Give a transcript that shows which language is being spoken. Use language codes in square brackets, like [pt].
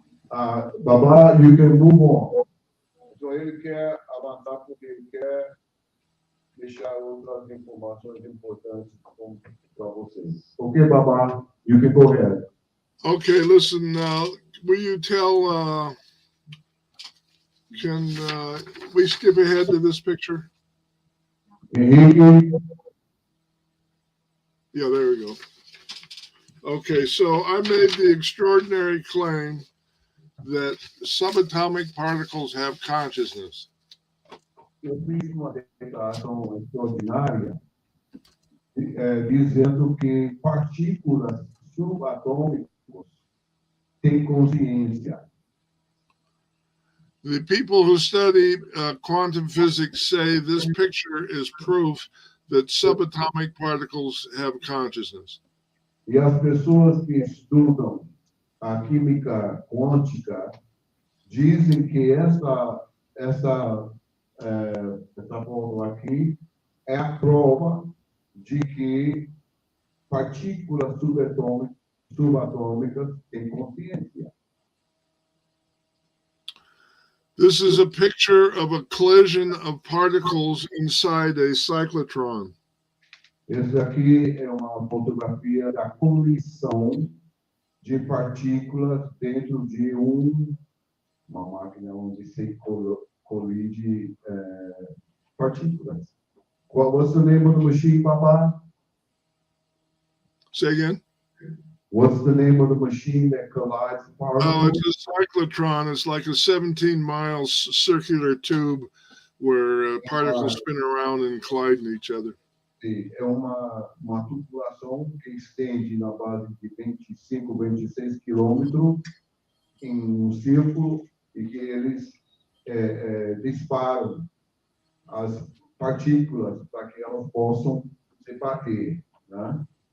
[en] Babá, you can move on. [pt] Então ele quer avançar porque ele quer deixar outras informações importantes para vocês. [en] Okay, Babá, you can go ahead. Okay, listen, will you tell, can we skip ahead to this picture? Henrique. Yeah, there we go. Okay, so I made the extraordinary claim that subatomic particles have consciousness. [pt] Eu fiz uma declaração extraordinária dizendo que partículas subatômicas têm consciência. [en] The people who study quantum physics say this picture is proof that subatomic particles have consciousness. [pt] E as pessoas que estudam a química quântica dizem que essa fórmula aqui é a prova de que partículas subatômicas têm consciência. [en] This is a picture of a collision of particles inside a cyclotron. [pt] Essa aqui é uma fotografia da colisão de partículas dentro de uma máquina onde se colide partículas. [en] What's the name of the machine, Baba? Say again? What's the name of the machine that collides particles? Oh, it's a cyclotron. It's like a 17-mile circular tube where particles spin around and collide in each other. [pt] É uma tubulação que estende na base de 25, 26 quilômetros em um círculo e que eles disparam as partículas para que elas possam se bater, né?